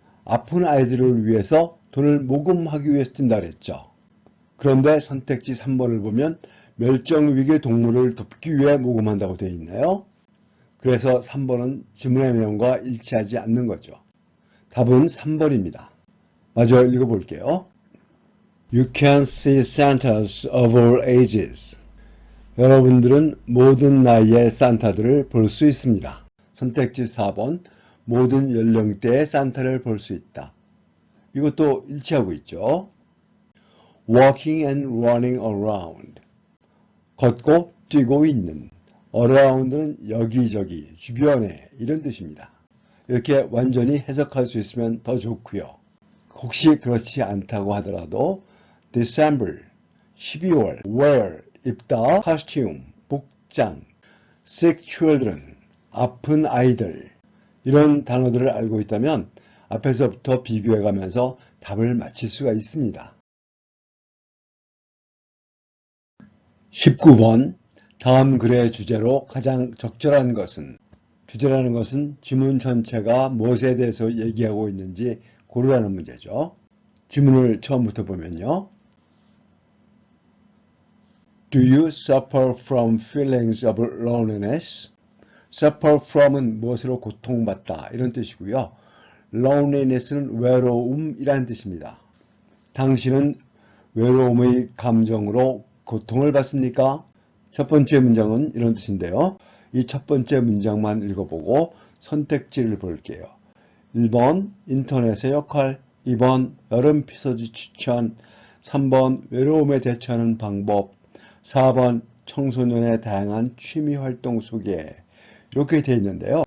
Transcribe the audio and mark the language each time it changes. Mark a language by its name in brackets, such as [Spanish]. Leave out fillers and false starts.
[Korean] 아픈 아이들을 위해서 돈을 모금하기 위해서 뛴다 그랬죠. 그런데 선택지 3번을 보면 멸종위기 동물을 돕기 위해 모금한다고 되어 있네요. 그래서 3번은 지문의 내용과 일치하지 않는 거죠. 답은 3번입니다. 마저 읽어볼게요. [English] You can see Santas of all ages. [Korean] 여러분들은 모든 나이의 산타들을 볼 수 있습니다. 선택지 4번 모든 연령대의 산타를 볼 수 있다. 이것도 일치하고 있죠. [English] Walking and running around. [Korean] 걷고 뛰고 있는. around는 여기저기, 주변에 이런 뜻입니다. 이렇게 완전히 해석할 수 있으면 더 좋고요. 혹시 그렇지 않다고 하더라도 December, 12월, wear, 입다, costume, 복장, sick children, 아픈 아이들 이런 단어들을 알고 있다면 앞에서부터 비교해가면서 답을 맞힐 수가 있습니다. 19번 다음 글의 주제로 가장 적절한 것은 주제라는 것은 지문 전체가 무엇에 대해서 얘기하고 있는지 고르라는 문제죠. 지문을 처음부터 보면요. [English] Do you suffer from feelings of loneliness? suffer from은 [Korean] 무엇으로 고통받다 이런 뜻이고요. loneliness는 외로움이라는 뜻입니다. 당신은 외로움의 감정으로 고통을 받습니까? 첫 번째 문장은 이런 뜻인데요. 이 첫 번째 문장만 읽어보고 선택지를 볼게요. 1번 인터넷의 역할, 2번 여름 피서지 추천, 3번 외로움에 대처하는 방법, 4번 청소년의 다양한 취미 활동 소개. 이렇게 되어 있는데요.